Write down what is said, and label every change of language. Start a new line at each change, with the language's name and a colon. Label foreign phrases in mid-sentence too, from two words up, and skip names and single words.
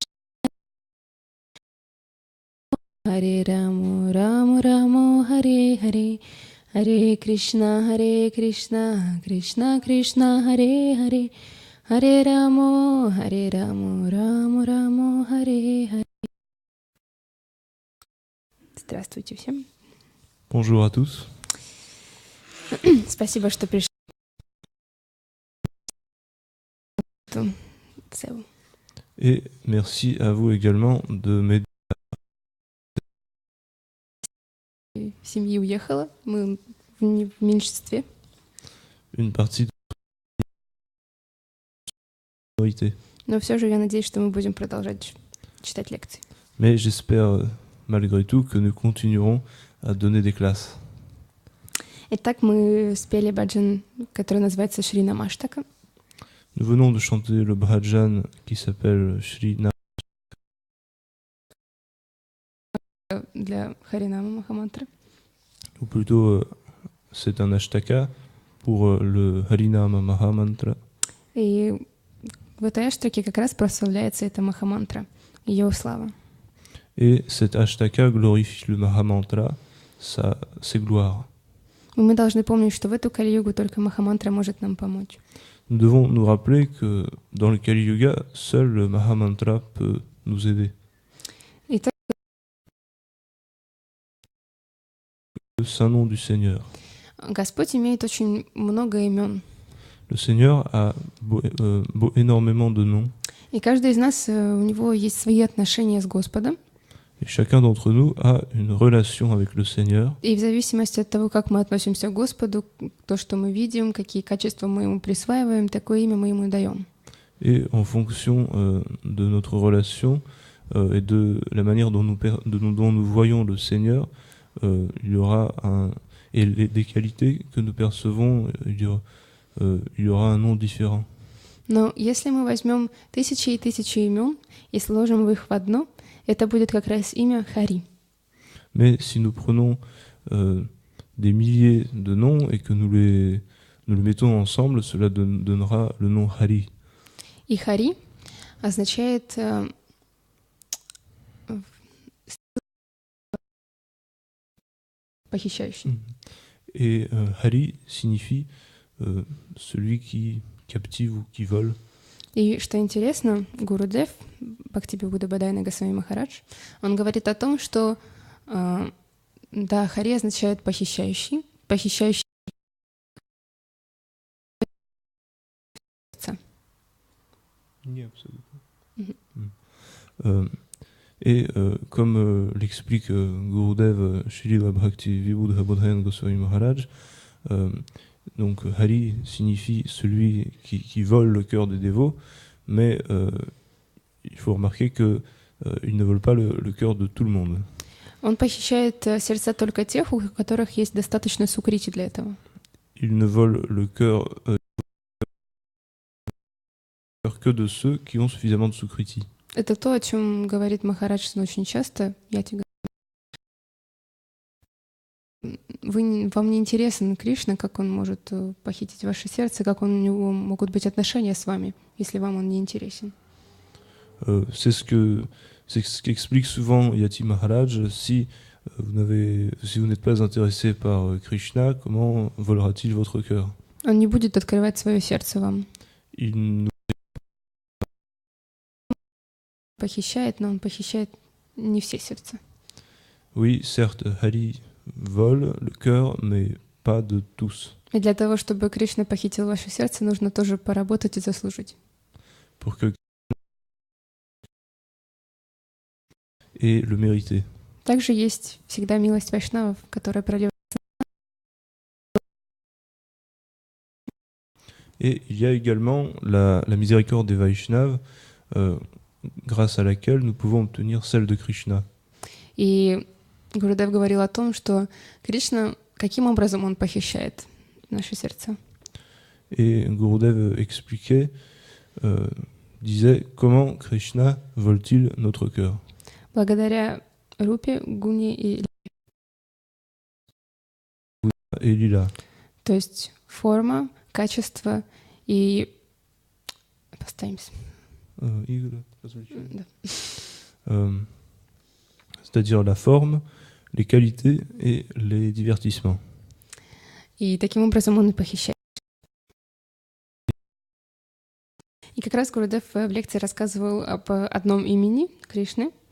Sanskrit: Hare Ramo Ramo Hare Hare Hare Krishna Krishna Krishna Hare Hare Hare Ramo Ramo Ramo Hare Hare.
Russian: Здравствуйте всем.
French: Bonjour à tous.
Russian: Спасибо, что пришли.
French: Et merci à vous également de m'aider.
Russian: Семья уехала, мы в меньшинстве.
French: Une partie de la minorité.
Russian: Но все же я надеюсь, что мы будем продолжать читать лекции.
French: Mais j'espère malgré tout que nous continuerons à donner des classes.
Russian: Итак, мы спели баджан, который называется Шри Намаштака.
French: Nous venons de chanter le bhajan qui s'appelle Shri Nam
Russian: для Харинама Махамантры.
French: ou plutôt c'est un ashtaka pour le Harinama Mahamantra.
Russian: И в этой аштаке как раз прославляется эта Махамантра, ее слава.
French: Et cet ashtaka glorifie le Mahamantra, ses gloires.
Russian: Мы должны помнить, что в эту Кали-югу только Махамантра может нам помочь.
French: Nous devons nous rappeler que dans le Kali Yuga, seul le Mahamantra peut nous aider.
Russian: Итак,
French: Le saint nom du Seigneur.
Russian: Господь имеет очень много имен.
French: Le Seigneur a énormément de noms.
Russian: И каждый из нас, у него есть свои отношения с Господом.
French: Et chacun d'entre nous a une relation avec le Seigneur.
Russian: И в зависимости от того, как мы относимся к Господу, то, что мы видим, какие качества мы ему присваиваем, такое имя мы ему даем.
French: Et en fonction de notre relation et de la manière dont nous voyons le Seigneur, il y aura des qualités que nous percevons, il y aura un nom différent.
Russian: Но если мы возьмем тысячи и тысячи имен и сложим их в одно, это будет как раз имя Хари.
French: Mais si nous prenons des milliers de noms et que nous les mettons ensemble, cela donnera le nom Hari.
Russian: И Хари означает похищающий.
French: Et Hari signifie celui qui captive ou qui vole.
Russian: И что интересно, Гурудев, Бхактивинода Бадайна Госвами Махарадж, он говорит о том, что да, Хари означает похищающий.
French: Oui, absolument. Et comme l'explique Gurudev Shrila Bhaktivinoda Badaina Goswami Maharaj, donc Hari signifie celui qui vole le cœur des dévots, mais il faut remarquer qu'il ne vole pas le cœur de tout le monde.
Russian: Он похищает сердца только тех, у которых есть достаточно сукрити для этого.
French: il ne vole le cœur que de ceux qui ont suffisamment de Sukriti.
Russian: Это то, о чем говорит Махарадж очень часто. Вам не интересен Кришна, как он может похитить ваше сердце, как у него могут быть отношения с вами, если вам он не интересен.
French: C'est ce qu'explique souvent Yati Maharaj. Si vous n'êtes pas intéressé par Krishna, comment volera-t-il votre cœur?
Russian: Он не будет открывать свое сердце вам.
French: Il nous
Russian: Похищает, но он похищает не все сердца.
French: Oui, certes, Hari vole le cœur, mais pas de tous.
Russian: И для того, чтобы Кришна похитил ваше сердце, нужно тоже поработать и заслужить.
French: Pour que et le mériter.
Russian: Также есть всегда милость вайшнавов, которая проливается.
French: Et il y a également la miséricorde des Vaishnavas, grâce à laquelle nous pouvons obtenir celle de Krishna.
Russian: И Гурудев говорил о том, что Кришна, каким образом он похищает наше сердце.
French: Et Gurudev expliquait, disait, comment Krishna vole-t-il notre cœur?
Russian: Благодаря Рупе, Гуне и
French: Lila.
Russian: То есть форма, качество и постараемся.
French: C'est-à-dire la forme, les qualités et les divertissements.
Russian: И таким образом он и похищает. И как раз Гурудев в лекции рассказывал об одном имени Кришны.